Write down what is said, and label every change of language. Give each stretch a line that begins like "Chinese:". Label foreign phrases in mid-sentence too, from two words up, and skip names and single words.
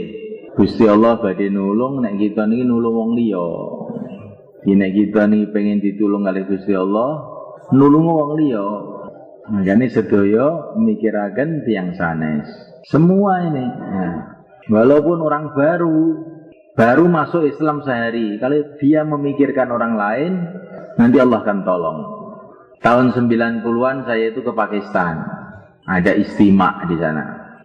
Javanese: Gusti Allah badhe nulung nek kita niki nulung wong liya. Nek kita niki pengen ditulung kalih Gusti Allah, nulung wong liya. Makane sedaya mikiraken tiyang sanes.
Indonesian: Semua ini. Nah, walaupun orang baru masuk Islam sehari, kalau dia memikirkan orang lain, nanti Allah akan tolong. Tahun 90-an saya itu ke Pakistan. Ada istimewa di sana.